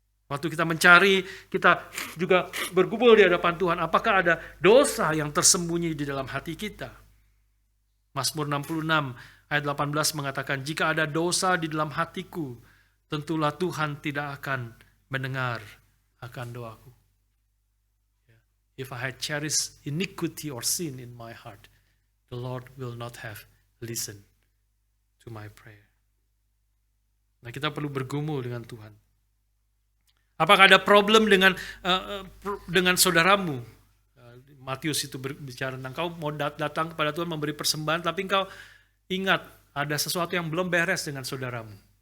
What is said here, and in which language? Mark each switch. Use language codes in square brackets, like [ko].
[id] Waktu kita mencari, kita juga bergumul di hadapan Tuhan. Apakah ada dosa yang tersembunyi di dalam hati kita? Mazmur 66 ayat 18 mengatakan, jika ada dosa di dalam hatiku, tentulah Tuhan tidak akan mendengar akan doaku. [en] If I had cherished iniquity or sin in my heart, the Lord will not have listened to my prayer. [id] Nah, kita perlu bergumul dengan Tuhan. Apakah ada problem dengan saudaramu? Matius itu berbicara tentang kau mau datang kepada Tuhan memberi persembahan, tapi engkau ingat ada sesuatu yang belum beres dengan saudaramu.